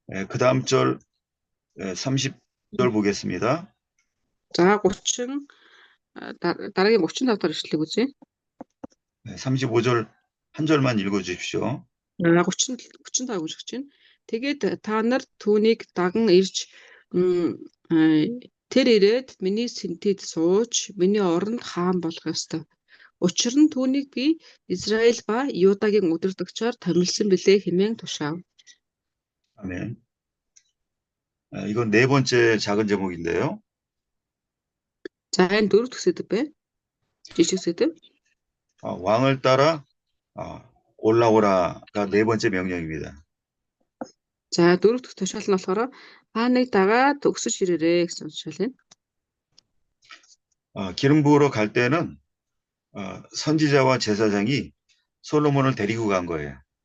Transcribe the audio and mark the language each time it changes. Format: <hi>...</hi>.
<ko>그 다음 절 30절 보겠습니다.</ko> <mn>За 30 дараагийн 35 дахь ишлэгийг үзье.</mn> <ko>35절 한 절만 읽어 주십시오.</ko> <mn>35 гэж байна. Тэгээд та нар түүнийг даган ирж тэр ирээд миний сэнтэд сууж миний оронд хаан болох ёстой. Учир нь түүнийг би Израиль ба Юдагийн удирдагчаар томилсон билээ хэмээн тушаав.</mn> <ko>아멘. 이건 네 번째 작은 제목인데요.</ko> <mn>За энэ дөрөв дэх сэдэв бэ? Жишг сэдэв.</mn> <ko>왕을 따라 올라오라가 네 번째 명령입니다.</ko> <mn>За дөрөв дэх тушаал нь болохоор хааныг дагаад өгсөж ирээрэй гэсэн тушаал юм.</mn> <ko>기름 부으러 갈 때는 선지자와 제사장이 솔로몬을 데리고 간 거예요.</ko>